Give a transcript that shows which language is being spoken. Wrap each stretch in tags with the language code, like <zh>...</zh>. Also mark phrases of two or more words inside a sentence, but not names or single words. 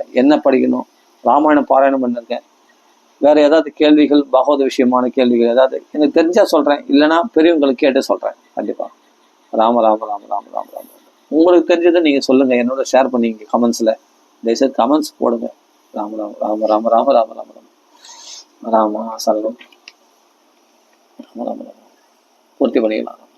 <ta>என்ன படிக்கணும், ராமாயணம் பாராயணம் பண்ணிருக்கேன், வேறு ஏதாவது கேள்விகள், பகவத விஷயமான கேள்விகள் ஏதாவது எனக்கு தெரிஞ்சால் சொல்கிறேன், இல்லைனா பெரியவங்களுக்கு கேட்டு சொல்கிறேன் கண்டிப்பாக. ராம ராம ராம ராம ராம ராம. உங்களுக்கு தெரிஞ்சதை நீங்கள் சொல்லுங்கள், என்னோட ஷேர் பண்ணிங்க கமெண்ட்ஸில். தயவுசெய்து கமெண்ட்ஸ் போடுங்க. ராம ராம ராம ராம ராம ராம ராம ராம ராம சரணம். ராம ராம ராம பூர்த்தி பண்ணிக்கலாம்.</ta>